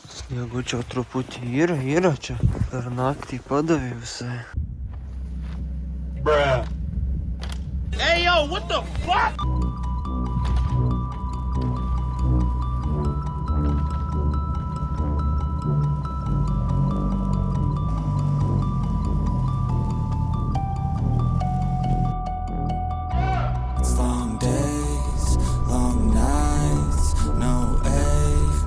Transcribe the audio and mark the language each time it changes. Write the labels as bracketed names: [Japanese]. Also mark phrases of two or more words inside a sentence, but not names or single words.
[Lithuanian] Jeigu čia truputį yra čia. Per naktį padavė visai. [English] Bruh. Hey yo, what the fuck? It's long days, long nights, no ache.